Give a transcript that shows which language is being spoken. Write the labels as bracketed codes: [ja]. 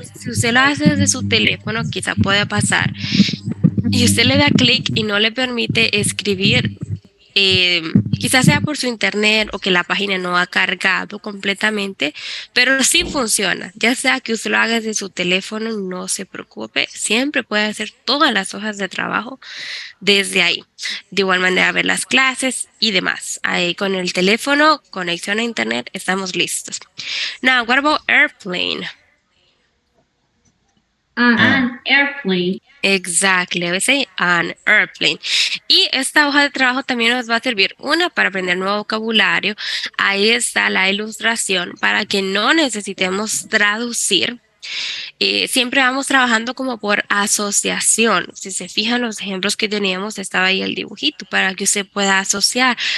[es] Si usted lo hace desde su teléfono, quizá pueda pasar. Y usted le da clic y no le permite escribir, quizás sea por su internet o que la página no ha cargado completamente, pero sí funciona. Ya sea que usted lo haga desde su teléfono, no se preocupe, siempre puede hacer todas las hojas de trabajo desde ahí. De igual manera ver las clases y demás. Ahí con el teléfono, conexión a internet, estamos listos. [en] Now, what about airplane? An airplane. Exactly, I would say an airplane. [es] Y esta hoja de trabajo también nos va a servir, una, para aprender nuevo vocabulario. Ahí está la ilustración para que no necesitemos traducir. Siempre vamos trabajando como por asociación. Si se fijan los ejemplos que teníamos, estaba ahí el dibujito para que usted pueda asociar.